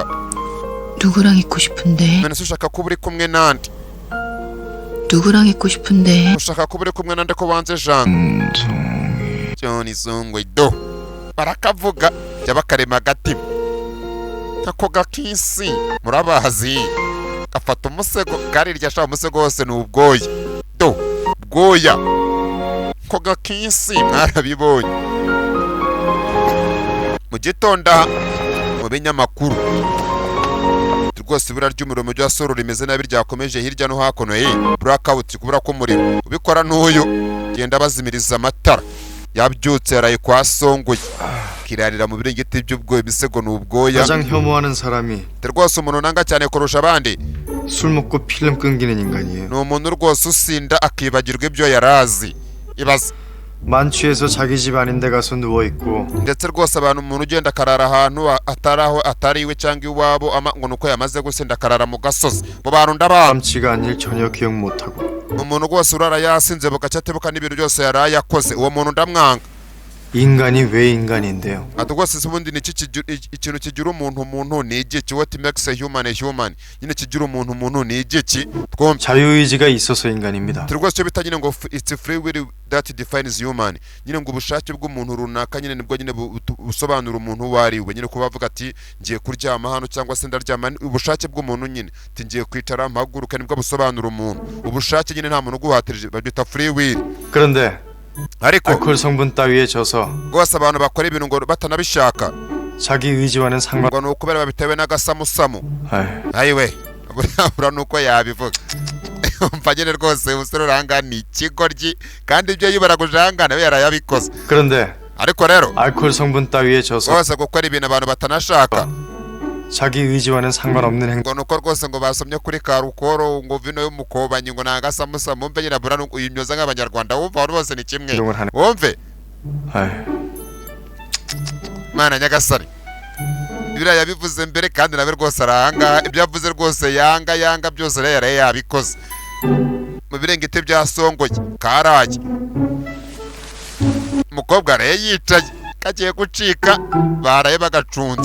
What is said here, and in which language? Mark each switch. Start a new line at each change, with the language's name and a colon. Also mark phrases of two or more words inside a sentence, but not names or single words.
Korean: 누구랑 있고 싶은데?
Kinyarwanda: none se ushaka kuba uri kumwe nande
Korean: 누구랑 있고 싶은데?
Kinyarwanda: ushaka kuba uri kumwe nande ko wanze Janga John Songwe do barakavuga byabakarema agatima ako gakisi murabazi gafata umusego gari ryashaka umusego wose ni ubwoya do bwoya ko gakisi mwarabibonye mu gitonda mu binyamakuru rwose ibura ry'umuriro mu bya soro rimeze nabi ryakomeje hirya no hakuno blackout kubura ko umuriro ubikora n'uyu genda bazimiriza amatara yabyutse yaraye kwa Songoye kirarira mu biringiti by'ubwoya imisego n'ubwoya
Korean: 가장 혐오하는 사람이
Kinyarwanda: rwose umuntu nanga cyane kurusha abandi
Korean: 술 먹고 필름 끊기는 인간이에요.
Kinyarwanda: ni umuntu rwose usinda akibagirwa ibyo yarazi ibaze
Korean: 만취해서 자기 집 아닌 데 가서 누워 있고
Kinyarwanda: ndetse rwose abantu umuntu ugenda akarara ahantu ataraho atari iwe cyangwa iwabo ngo nuko yamaze gusinda akarara mu gasozi mu bantu ndabana
Korean: 깜치가 아닐 전혀 기억 못 하고
Kinyarwanda: umuntu rwose urara yasinze bugacatebuka n'ibintu byose yaraye yakoze uwo muntu ndamwanga
Korean: 인간이 왜 인간인데요?
Kinyarwanda: ati rwose ubundi ni ikintu kigira umuntu ni igiki
English: what makes a human
Kinyarwanda: nyine kigira umuntu ni igiki twumve
Korean: 자유의지가 있어서 인간입니다.
Kinyarwanda: rwose cyo bita nyine ngo
English: it's free will that defines human
Kinyarwanda: nyine ngo ubushake bw'umuntu runaka nyine nibwo nyine busobanura umuntu uwo ari we nyine kuba bavuga ati ngiye kuryama hano cyangwa se ndaryama ubushake bw'umuntu nyine ati ngiye kwicara mpaguruka nibwo busobanura umuntu ubushake nyine nta muntu uguhatirije babyita
English: free will
Korean: 그런데
Kinyarwanda: ariko
Korean: 알코올 성분 따위에 져서
Kinyarwanda: rwose abantu bakora ibintu ngo batanabishaka
Korean: 자기 의지와는 상관.
Kinyarwanda: ngo ni ukubera babitewe n'agasamusamu
Korean: 아이,
Kinyarwanda: ayiwe buriya nuko yabivuga umva nyine rwose umusore uranga ni ikigoryi kandi ibyo yibaragujanga nawe yarayabikoze
Korean: 그런데
Kinyarwanda: ariko rero
Korean: 알코올 성분 따위에 져서
Kinyarwanda: rwose gukora ibintu abantu batanashaka
Korean: 자기 의지와는 상관없는 행동.
Kinyarwanda: ngo nuko rwose ngo basomye kuri karukoro ngo vino y'umukobanyi ngo nagasamusamu wumve nyine buriya nuko imyoza nk'abanyarwanda wumva abantu bose ni kimwe wumve
Korean: 아이,
Kinyarwanda: mana nyagasani biriya yabivuze mbere kandi nawe rwose arahanga ibyo yavuze rwose yanga byose rero yaraye yabikoze mu birengete bya Songoye karaye umukobwa araye yicaye kagiye gucika baraye bagacunze